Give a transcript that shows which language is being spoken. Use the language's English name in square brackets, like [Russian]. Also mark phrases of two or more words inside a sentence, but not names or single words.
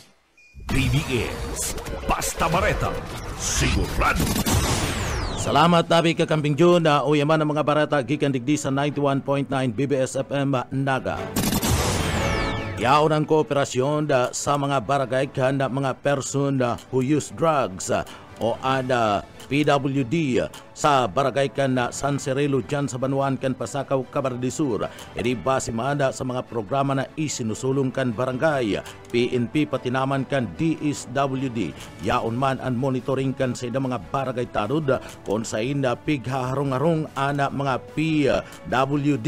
[Bikol] BBS, basta bareta, sigurado. Salamat nabi Kakamping Jun na uyaman ng mga barata gikan digdi sa 91.9 BBS FM Naga. Yaon ang kooperasyon sa mga barangay kan mga [English] person who use drugs [Bikol] o ada PWD sa barangay kan San Cirilo dyan sa Banwaan kan Pasakaw, Camarines Sur. Edi base manda sa mga programa na isinusulong kan barangay, PNP pati naman kan DSWD. Yaon man ang monitoring kan sa mga barangay tanod kung sa ina pighaharong-harong ana mga PWD.